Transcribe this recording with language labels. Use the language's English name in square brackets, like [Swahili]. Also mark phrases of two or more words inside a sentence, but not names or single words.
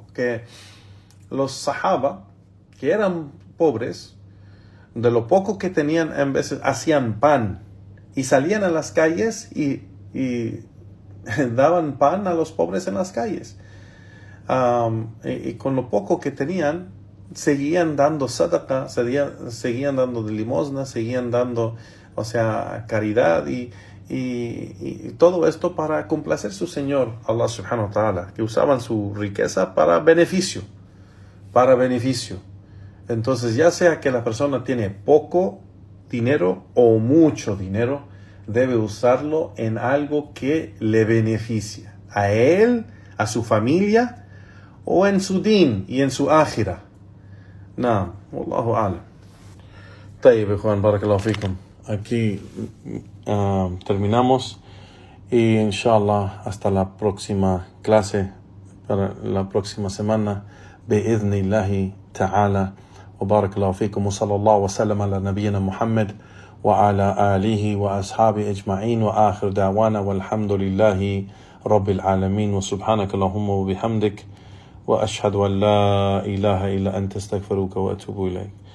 [Spanish] Que los sahaba, que eran pobres, de lo poco que tenían, en veces hacían pan y salían a las calles y daban pan a los pobres en las calles. Y con lo poco que tenían, seguían dando sadaqa, seguían dando de limosna, seguían dando, caridad y todo esto para complacer a su Señor, [Arabic] الله سبحانه وتعالى, [Spanish] que usaban su riqueza para beneficio. Entonces, ya sea que la persona tiene poco dinero o mucho dinero, debe usarlo en algo que le beneficia a él, a su familia o en su din y en su akhira. [Arabic] نعم، والله أعلم. طيب، إخوان، بارك الله فيكم. [Spanish] Aquí terminamos y inshallah hasta la próxima clase, para la próxima semana, [Arabic] بإذن الله تعالى. وبارك الله فيكم وصلى الله وسلم على نبينا محمد وعلى آله وأصحابه أجمعين وآخر دعوانا والحمد لله رب العالمين وسبحانك اللهم وبحمدك وأشهد أن لا إله إلا أنت استغفرك وأتوب إليك.